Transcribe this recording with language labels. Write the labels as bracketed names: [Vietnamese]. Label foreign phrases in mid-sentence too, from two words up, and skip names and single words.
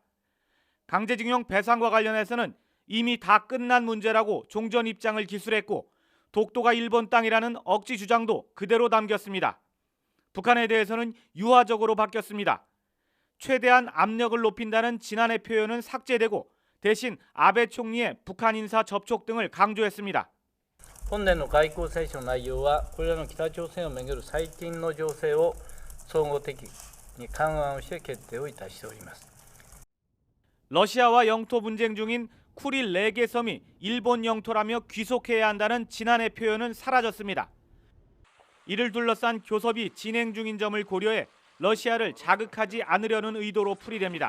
[Korean] 강제징용 배상과 관련해서는 이미 다 끝난 문제라고 종전 입장을 기술했고 독도가 일본 땅이라는 억지 주장도 그대로 담겼습니다. 북한에 대해서는 유화적으로 바뀌었습니다. 최대한 압력을 높인다는 지난해 표현은 삭제되고 대신 아베 총리의 북한 인사 접촉 등을 강조했습니다. [Japanese] 本年の外交青書の内容はこれらの北朝鮮をめぐる最近の情勢を総合的に勘案をして決定をいたしております。 [Korean] 러시아와 영토 분쟁 중인 쿠릴 4개 섬이 일본 영토라며 귀속해야 한다는 지난해 표현은 사라졌습니다. 이를 둘러싼 교섭이 진행 중인 점을 고려해 러시아를 자극하지 않으려는 의도로 풀이됩니다.